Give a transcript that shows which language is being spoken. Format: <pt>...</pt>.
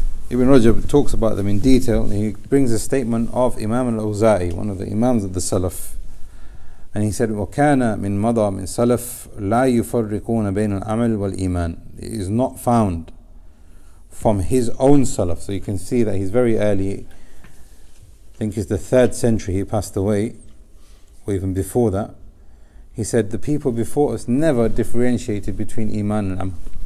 <en>Ibn Rajab talks about them in detail. He brings a statement of Imam al-Awza'i, one of the Imams of the Salaf, And he said,</en> <ar>وَكَانَ مِن مَضَى مِن سَلَفٍ لَا يُفَرِّقُونَ بَيْنَ الْعَمَلِ وَالْإِيمَانِ.</ar> <en>It is not found from his own salaf. So you can see that he's very early. I think it's the 3rd century he passed away, or even before that. He said the people before us never differentiated between Iman and Amal.</en>